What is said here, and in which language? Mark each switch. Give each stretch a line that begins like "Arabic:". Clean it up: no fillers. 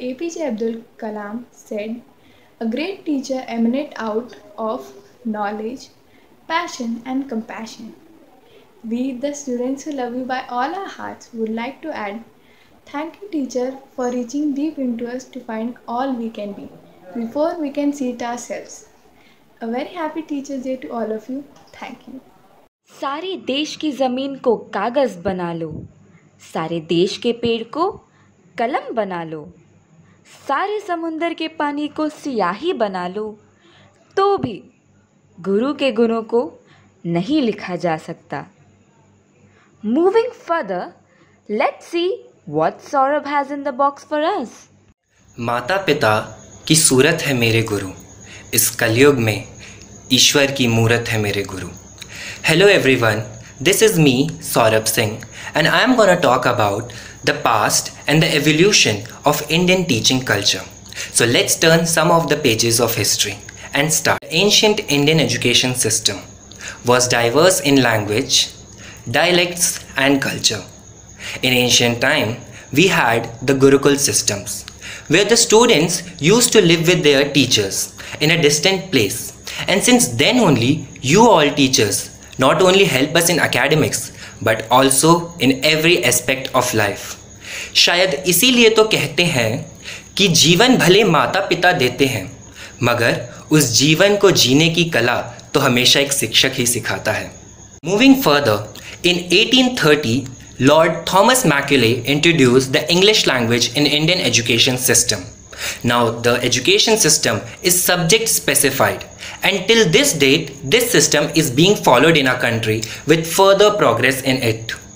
English: APJ Abdul Kalam, said, "A great teacher emanates out of knowledge, passion, and compassion." We, the students who love you by all our hearts, would like to add, thank you, teacher, for reaching deep into us to find all we can be before we can see it ourselves. A very happy Teachers' Day to all of you. Thank you.
Hindi: सारे देश की ज़मीन को कागज़ बना लो, सारे देश के पेड़ को कलम बना लो, सारे समुंदर के पानी को सियाही बना लो, तो भी गुरु के गुणों को नहीं लिखा जा सकता.
English: Moving further, let's see what Saurabh has in the box for us.
Hindi: माता पिता की सूरत है मेरे गुरु, इस कलयुग में ईश्वर की मूरत है मेरे गुरु.
English: Hello everyone, this is me Saurabh Singh, and I am going to talk about the past and the evolution of Indian teaching culture. So let's turn some of the pages of history and start. The ancient Indian education system was diverse in language, dialects and culture. In ancient time, we had the Gurukul systems, where the students used to live with their teachers in a distant place. And since then only, you all teachers not only help us in academics, but also in every aspect of life.
Hindi: शायद इसीलिए तो कहते हैं कि जीवन भले माता पिता देते हैं, मगर उस जीवन को जीने की कला तो हमेशा एक शिक्षक ही सिखाता है।
English: Moving further, in 1830, Lord Thomas Macaulay introduced the English language in Indian education system. Now the education system is subject specified, and till this date this system is being followed in our country with further progress in it.